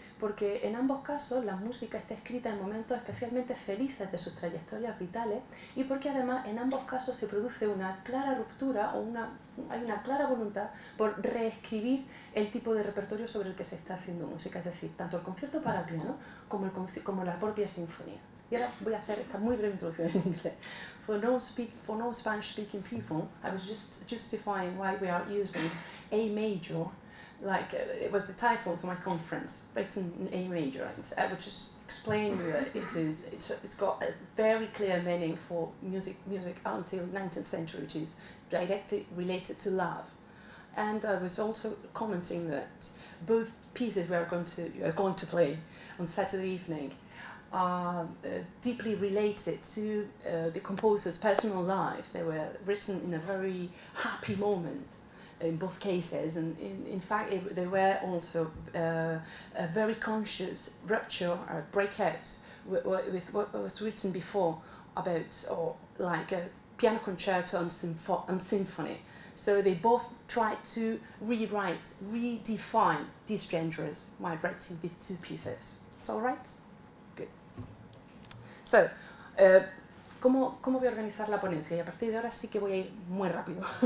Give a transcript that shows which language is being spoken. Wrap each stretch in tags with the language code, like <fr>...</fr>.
<es>Porque en ambos casos la música está escrita en momentos especialmente felices de sus trayectorias vitales y porque además en ambos casos se produce una clara ruptura o hay una clara voluntad por reescribir el tipo de repertorio sobre el que se está haciendo música, es decir, tanto el concierto para piano como la propia sinfonía. Y ahora voy a hacer esta muy breve introducción en inglés.</es> <en>For no Spanish-speaking people, I was just justifying why we are using A major, like it was the title for my conference, written in A major, and I was just explaining that it's got a very clear meaning for music until 19th century, which is directly related to love. And I was also commenting that both pieces we are going to play on Saturday evening are deeply related to the composer's personal life. They were written in a very happy moment in both cases, and in fact they were also a very conscious rupture or breakouts with what was written before about like a piano concerto and symphony. So they both tried to rewrite, redefine these genres while writing these two pieces. It's all right? Good.</en> <es>So, ¿cómo voy a organizar la ponencia? Y a partir de ahora sí que voy a ir muy rápido.</es>